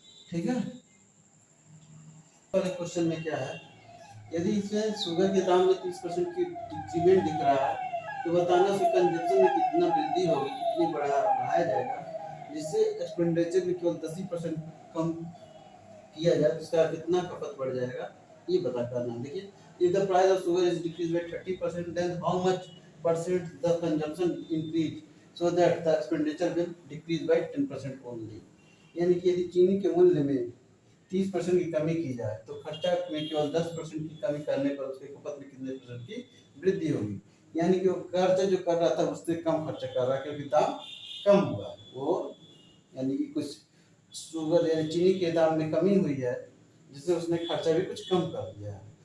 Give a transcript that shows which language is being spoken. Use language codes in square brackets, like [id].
[hi] ठीक है, क्वेश्चन में क्या है, यदि इसमें शुगर के दाम में 30% की डिक्रीमेंट दिख रहा है तो बताना उसके कंजप्शन में कितना वृद्धि होगी, कितनी बढ़ाया जाएगा, जिससे एक्सपेंडिचर में केवल 10% कम किया जाए तो उसका कितना खपत बढ़ जाएगा, ये बता करना। [en] देखिए, if the price of sugar is decreased by 30%, then how much percent the consumption increase so that the expenditure will decrease by 10% only। [hi] यानी कि यदि चीनी के मूल्य में 30% की कमी की जाए तो खर्चा में केवल 10% की कमी करने पर उसके खपत में कितने परसेंट की वृद्धि होगी, यानी कि वो खर्चा जो कर रहा था उससे कम खर्चा कर रहा है क्योंकि दाम कम हुआ वो, यानी कि कुछ शुगर यानी चीनी के दाम में कमी हुई है जिससे उसने खर्चा भी कुछ कम कर दिया है।